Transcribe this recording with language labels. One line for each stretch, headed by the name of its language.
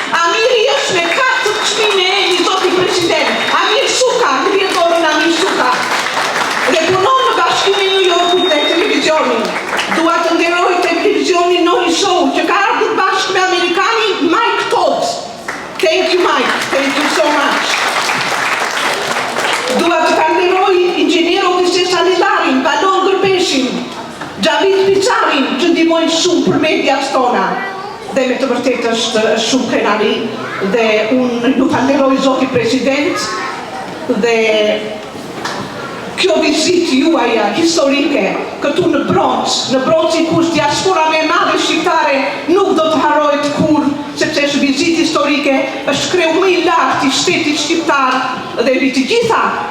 Albanian: Amiri është me 4 çmime e një zoti president. Amir Suka, krye dorën Amir Suka. Dhe punon në Bashkimin e New Yorkut dhe televizionin. Dua të nderoj televizionin Noli Show që ka ardhur bashkë me amerikanin Mike Todd.
English: Thank you Mike, thank you so much.
Albanian: Dua të nderoj inxhinier Odisej Salillarin, Balon Gërbeshin, Xhavit Picarin që ndihmojnë shumë për mediat tona. Dhe me të vërtetë është shumë krenari dhe unë ju falenderoj zoti president dhe kjo vizitë juaja historike këtu në Bronx i ku është diaspora më e madhe shqiptare nuk do të harrohet kurrë, sepse është vizitë historike, është kreu më i lartë i shtetit shqiptar dhe mbi të gjitha